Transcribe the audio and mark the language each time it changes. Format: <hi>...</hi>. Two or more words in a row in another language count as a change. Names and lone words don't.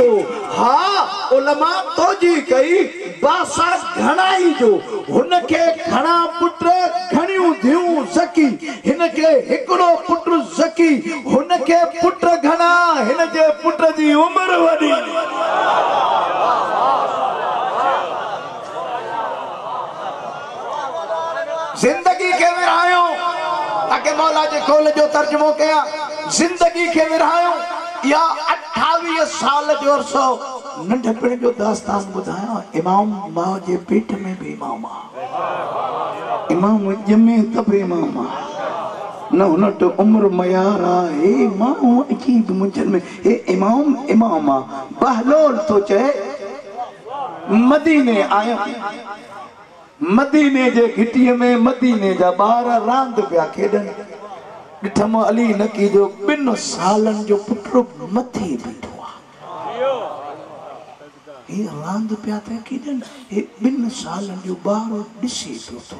<sd>हा उलमा तोजी कई बासा घणाई जो, हुन खे घणा पुट घणियूं थियूं ज़की, हिन खे हिकिड़ो पुट ज़की, हुन खे पुट घणा, हिन जे पुट जी उम्र वॾी। जिंदगी के विरहायो ताकि मौला जे कौल जो तर्जुमो कया, जिंदगी के विरहायो या 28 साल जो अरसो नंढपण जो दास्तान ॿुधाया। इमाम मां जे पेट में भी इमाम आ, इमाम जमे तब इमाम आ, न हुन तो उम्र मयार आ। हे मां अजीब मुंजन में हे इमाम इमाम आ। बहलोल तो चए मदीने आया, मदीने जे घिटीअ में मदीने जा ॿार रांदि पिया खेॾनि। ॾिठम अली नकी जो 2 सालनि जो पुटु मथे बीठो आहे, हे रांदि पिया था खेॾनि, हे 2 सालनि जो ॿारु ॾिसे पियो थो।</sd>